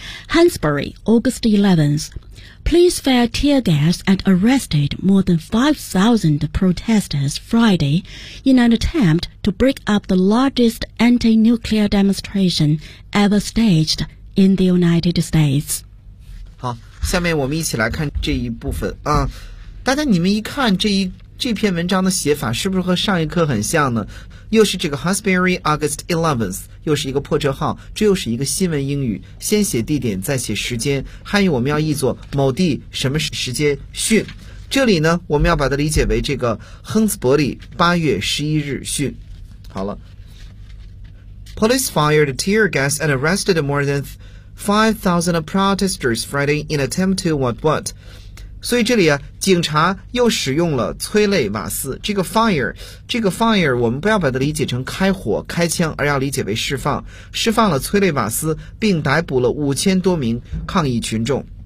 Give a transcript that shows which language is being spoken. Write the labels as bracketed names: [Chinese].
[English] Hansbury, August 11th, police fired tear gas and arrested more than 5,000 protesters Friday in an attempt to break up the largest anti-nuclear demonstration ever staged in the United States. [Chinese] 好，下面我们一起来看这一部分啊。大家你们一看这篇文章的写法是不是和上一课很像呢？又是这个 Hansbury August 11th, 又是一个破折号，这又是一个新闻英语，先写地点再写时间，汉语我们要译作某地什么时间训。这里呢我们要把它理解为这个亨斯伯里8月11日训。好了。 [English] Police fired tear gas and arrested more than 5,000 protesters Friday in attempt to what? [Chinese] 所以这里啊，警察又使用了催泪瓦斯。这个 fire 我们不要把它理解成开火开枪，而要理解为释放了催泪瓦斯，并逮捕了5000多名抗议群众。